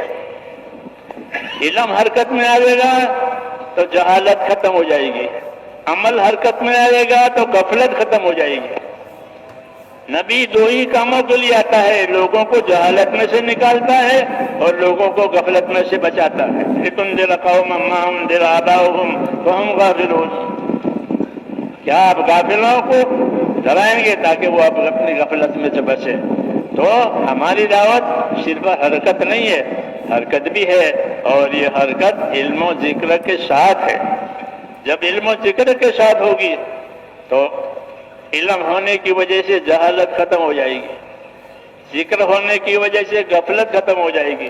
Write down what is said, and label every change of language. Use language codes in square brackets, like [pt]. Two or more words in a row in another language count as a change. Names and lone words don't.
[hi] इल्म हरकत में आएगा तो जहालत खत्म हो जाएगी, अमल हरकत में आएगा तो गफलत खत्म हो जाएगी। नबी दो ही कामों के लिए आता है, लोगों को जहालत में से निकालता है और लोगों को गफलत में से बचाता है। [ar] لتنذر قوما ما أنذر آباؤهم فهم غافلون. [hi] क्या आप गाफिलों को डराएंगे ताकि वो आप अपनी गफलत में से बचे? तो हमारी दावत सिर्फ हरकत नहीं है, हरकत भी है, और ये हरकत इल्म और जिक्र के साथ है। जब इल्म और जिक्र के साथ होगी तो इल्म होने की वजह से जहालत खत्म हो जाएगी, जिक्र होने की वजह से गफलत खत्म हो जाएगी।